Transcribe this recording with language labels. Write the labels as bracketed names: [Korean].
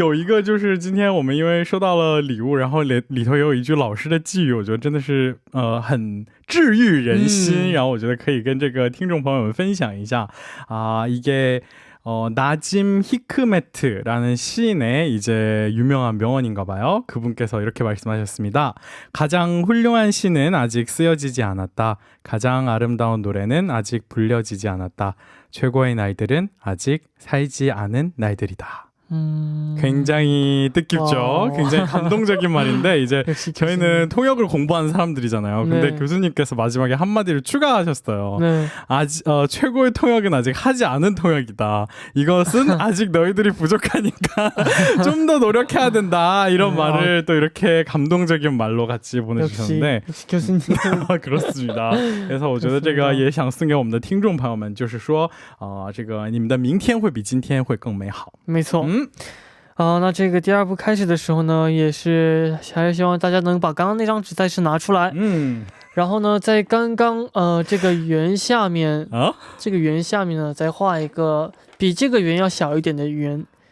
[Chinese] 有一个就是今天我们因为收到了礼物，然后里头有一句老师的寄语，我觉得真的是很治愈人心，然后我觉得可以跟这个听众朋友们分享一下啊， [Korean] 이게 나짐 히크메트라는 시인의 이제 유명한 명언인가 봐요. 그분께서 이렇게 말씀하셨습니다. 가장 훌륭한 시는 아직 쓰여지지 않았다. 가장 아름다운 노래는 아직 불려지지 않았다. 최고의 날들은 아직 살지 않은 날들이다. 굉장히 뜻깊죠. 굉장히 감동적인 말인데 이제 저희는 통역을 공부하는 사람들이잖아요. 근데 네. 교수님께서 마지막에 한마디를 추가하셨어요. 네. 최고의 통역은 아직 하지 않은 통역이다. 이것은 아직 너희들이 부족하니까 좀 더 노력해야 된다. 이런 말을 또 이렇게 감동적인 말로 같이 보내주셨는데 역시 교수님. 그렇습니다. [Chinese] 可是我觉得这个也想送给我们的听众朋友们，就是说这个你们的明天会比今天会更美好。没错。那这个第2部开始的时候呢，也是还是希望大家能把刚刚那张纸再次拿出来。然后呢，在刚刚这个圆下面，这个圆下面呢，再画一个比这个圆要小一点的圆。